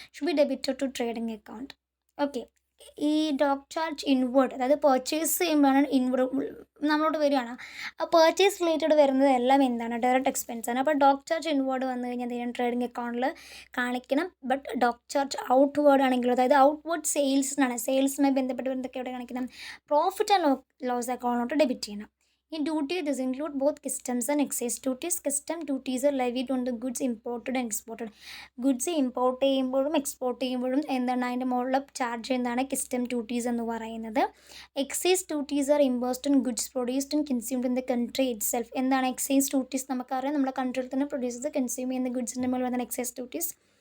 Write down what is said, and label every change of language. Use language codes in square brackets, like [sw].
[en] Should be debited to trading account. [ml] Okay. ഈ dock charge inward, അതായത് purchase ചെയ്യുമ്പോഴാണ് inward നമ്മളോട് വരികയാണ്. ആ പർച്ചേസ് റിലേറ്റഡ് വരുന്നത് എല്ലാം എന്താണ്, ഡയറക്റ്റ് എക്സ്പെൻസ് ആണ്. അപ്പോൾ ഡോക്ക് ചാർജ് ഇൻവേർഡ് വന്നു കഴിഞ്ഞാൽ എന്തെങ്കിലും ട്രേഡിംഗ് അക്കൗണ്ടിൽ കാണിക്കണം. ബട്ട് ഡോക്ക് ചാർജ് ഔട്ട്വേർഡ് ആണെങ്കിലും, അതായത് ഔട്ട്വേർഡ് സെയിൽസിനാണ്, സെയിൽസുമായി ബന്ധപ്പെട്ട് എന്തൊക്കെ എവിടെ കാണിക്കണം, പ്രോഫിറ്റ് ആൻഡ് ലോസ് അക്കൗണ്ടിലോട്ട് ഡെബിറ്റ് ചെയ്യണം. [en] In duty, this include both customs and excise duties. Custom duties are levied on the goods imported and exported. [ml] Goods import ചെയ്യുമ്പോഴും എക്സ്പോർട്ട് ചെയ്യുമ്പോഴും എന്താണ് അതിൻ്റെ മുകളിൽ ചാർജ് ചെയ്യുന്നതാണ് കസ്റ്റം ഡ്യൂട്ടീസ് എന്ന് പറയുന്നത്. [en] Excise duties are imposed on goods produced and consumed in the country itself. [ml] എന്താണ് excise duties, നമുക്കറിയാം നമ്മുടെ കൺട്രിയിൽ തന്നെ പ്രൊഡ്യൂസ് ചെയ്ത് കൺസ്യൂം ചെയ്യുന്ന ഗുഡ്സിൻ്റെ മുകളിൽ വരുന്ന എക്സൈസ് ഡ്യൂട്ടീസ്.